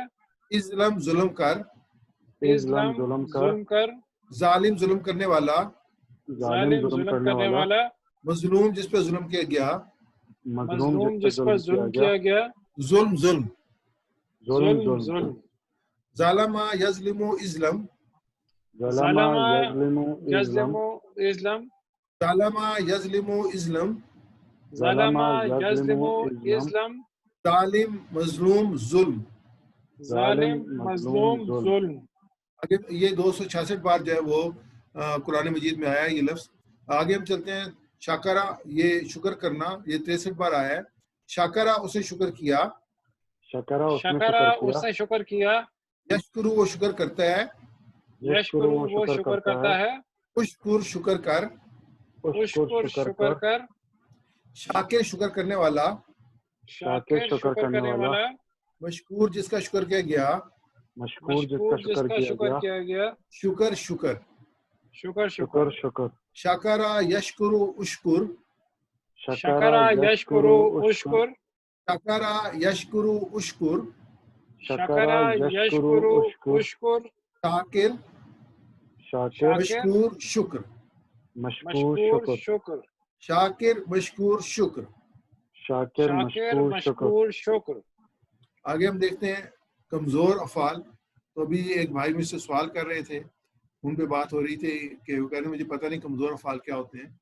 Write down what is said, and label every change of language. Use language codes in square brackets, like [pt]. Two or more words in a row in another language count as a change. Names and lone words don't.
[ur] اظلم ظلم کر. اظلم ظلم کر. ظالم ظلم کرنے والا. ظالم ظلم کرنے والا. مظلوم جس پہ ظلم کیا گیا. مظلوم جس پر ظلم کیا گیا. ظلم ظلم. ظلم ظلم. [ar] ظالمہ یظلم اظلم. ظالمہ یظلم اظلم. ظالمہ یظلم اظلم. ظالمہ یظلم اظلم. ظالم مظلوم ظلم. ظالم مظلوم ظلم. [ur] اگر یہ 266 بار جو ہے وہ قرآن مجید میں آیا ہے یہ لفظ. آگے ہم چلتے ہیں. شاکرہ یہ شکر کرنا، یہ 63 بار آیا ہے. شاکرہ اسے شکر کیا. شکرہ اس نے شکر کیا. یشکرو وہ شکر کرتا ہے. یشکرو وہ شکر کرتا ہے. اشکر شکر کر. اشکر شکر کر. شاکر شکر کرنے والا. شاکر شکر کرنے والا. مشکور جس کا شکر کیا گیا. مشکور جس کا شکر کیا گیا. شکر شکر. شکر شکر شکر. [ar] شاکرہ یشکرو اشکر. شکرہ یشکرو اشکر. شاکرہ یشکرو اشکر. شکرہ یشکرو اشکر. شاکر مشکور شکر. مشکور شکر. شاکر مشکور شکر. شاکر مشکور شکر. [ur] آگے ہم دیکھتے ہیں کمزور افعال. تو ابھی ایک بھائی مجھ سے سوال کر رہے تھے، ان پہ بات ہو رہی تھی کہ وہ کہہ رہے مجھے پتہ نہیں کمزور افعال کیا ہوتے ہیں.